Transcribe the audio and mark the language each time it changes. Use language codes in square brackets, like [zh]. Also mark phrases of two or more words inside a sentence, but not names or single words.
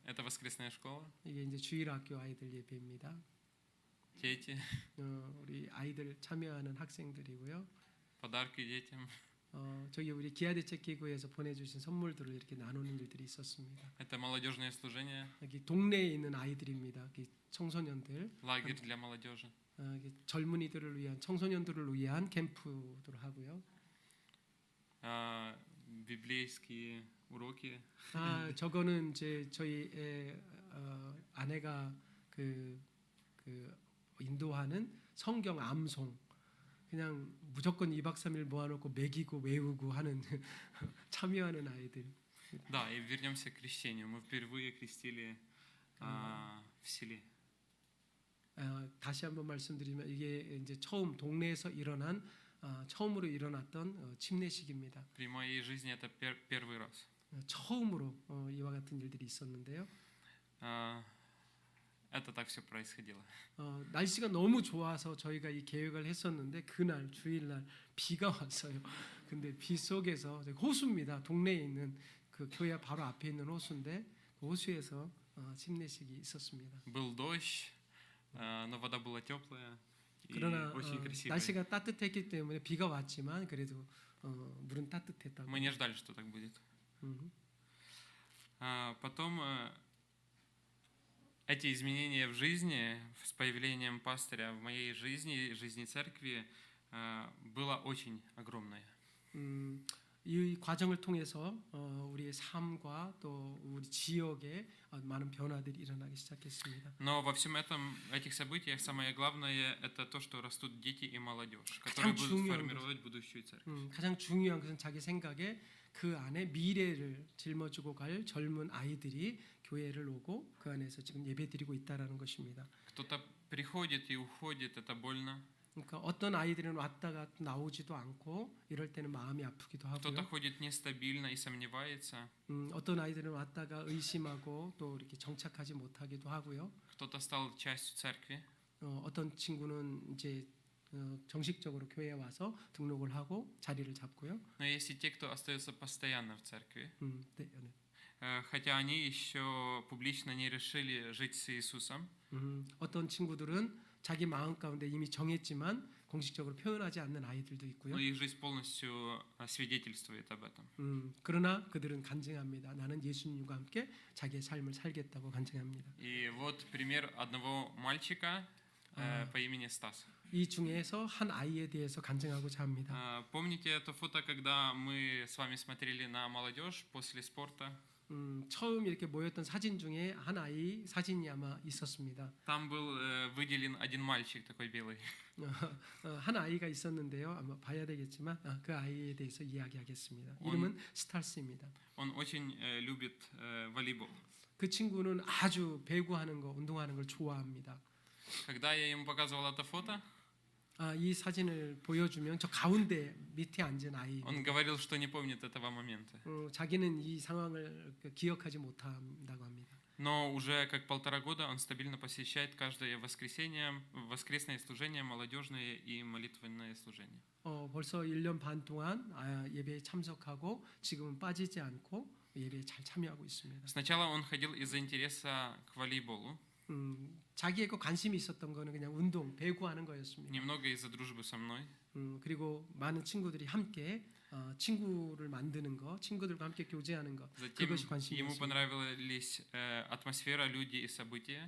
[ru] Это воскресная школа. [ko] 이게 이제 주일학교 아이들 예배입니다. [ru] Дети. [ko] 우리 아이들 참여하는 학생들이고요. [ru] Подарки детям. [ko] 저기 우리 기아대책기구에서 보내주신 선물들을 이렇게 나누는 일들이 있었습니다. [ru] Это молодежное служение. [ko] 여기 동네에 있는 아이들입니다. 여기 청소년들, [ru] Лагерь для молодежи. [ko] 젊은이들을 위한 청소년들을 위한 캠프도 하고요. [ru] Библейские уроки. [ko] 저거는 이제 저희 아내가 그 인도하는 성경 암송. 그냥 무조건 2박 3일 모아놓고 매기고 외우고 하는 참여하는 아이들. [ru] Да, и вернемся к крещению. Мы впервые крестили в селе. [ko] 다시 한번 말씀드리면 이게 이제 처음 동네에서 일어난 처음으로 일어났던 침례식입니다. [ru] При моей жизни это первый раз. [ko] 처음으로 이와 같은 일들이 있었는데요. [ru] Это так все происходило. [ko] 날씨가 너무 좋아서 저희가 이 계획을 했었는데 그날 주일날 비가 왔어요. 근데 비 속에서 호수입니다. 동네에 있는 그 교회 바로 앞에 있는 호수인데 그 호수에서 침례식이 있었습니다. [ru] Был дождь, но вода была теплая и [ko] 그러나 [ru] очень красивая. [ko] 날씨가 따뜻했기 때문에 비가 왔지만 그래도 물은 따뜻했다고. [ru] Мы не ждали, что так будет. Потом эти изменения в жизни с появлением пастыря в моей жизни, жизни церкви, было очень огромное. [ko] 이 과정을 통해서 우리의 삶과 또 우리 지역에 많은 변화들이 일어나기 시작했습니다. [ru] Но во всем этом, этих событиях, самое главное это то, что растут дети и молодежь, которые будут формировать будущую церковь. [ko] 가장 중요한 것은 자기 생각에 그 안에 미래를 짊어지고 갈 젊은 아이들이 교회를 오고 그 안에서 지금 예배드리고 있다라는 것입니다. [ru] Кто-то приходит и уходит, это больно. [ko] 그러니까 어떤 아이들은 왔다가 나오지도 않고 이럴 때는 마음이 아프기도 [ru] Кто-то [ko] 하고요. [ru] ходит нестабильно и сомневается. [ko] 어떤 아이들은 왔다가 의심하고 또 이렇게 정착하지 못하기도 하고요. [ru] Кто-то стал частью церкви. [ko] 어떤 친구는 이제 정식적으로 교회에 와서 등록을 하고 자리를 잡고요. [ru] Но есть и те, кто остается постоянно в церкви. [ko] 네. [ru] Хотя они еще публично не решили жить с Иисусом. [ko] 어떤 친구들은 자기 마음 가운데 이미 정했지만 공식적으로 표현하지 않는 아이들도 있고요. [ru] Но их жизнь полностью свидетельствует об этом. [ko] 그러나 그들은 간증합니다. 나는 예수님과 함께 자기의 삶을 살겠다고 간증합니다. [ru] И вот пример одного мальчика по имени Стас. [ko] 이 중에서 한 아이에 대해서 간증하고자 합니다. [ru] Помните это фото, когда мы с вами смотрели на молодежь после спорта? [ko] 처음 이렇게 모였던 사진 중에 한 아이 사진이 아마 있었습니다. [ru] Там был выделен один мальчик такой белый. [ko] 한 아이가 있었는데요. 아마 봐야 되겠지만 그 아이에 대해서 이야기하겠습니다. 이름은 스탈스입니다. [ru] Он очень любит волейбол. [ko] 그 친구는 아주 배구하는 거, 운동하는 걸 좋아합니다. [ru] Когда я ему показывал это фото, [ko] 이 사진을 보여주면 저 가운데 밑에 앉은 아이. [ru] он говорил, что не помнит этого момента. [ko] 자기는 이 상황을 기억하지 못한다고 합니다. [ru] Но уже как 1,5 года он стабильно посещает каждое воскресенье, воскресное служение, молодежное и молитвенное служение. [ko] 벌써 1년 반 동안 예배에 참석하고 지금은 빠지지 않고 예배에 잘 참여하고 있습니다. [ru] Сначала он ходил из-за интереса к волейболу, [ko] 자기의 그 관심이 있었던 거는 그냥 운동, 배구하는 거였습니다. [ru] немного из-за дружбы со мной. [ko] 그리고 많은 친구들이 함께 친구를 만드는 거, 친구들과 함께 교제하는 거, [ru] Затем [ko] 그것이 [ru] ему [ko] 관심이었습니다. [ru] понравились атмосфера, люди и события.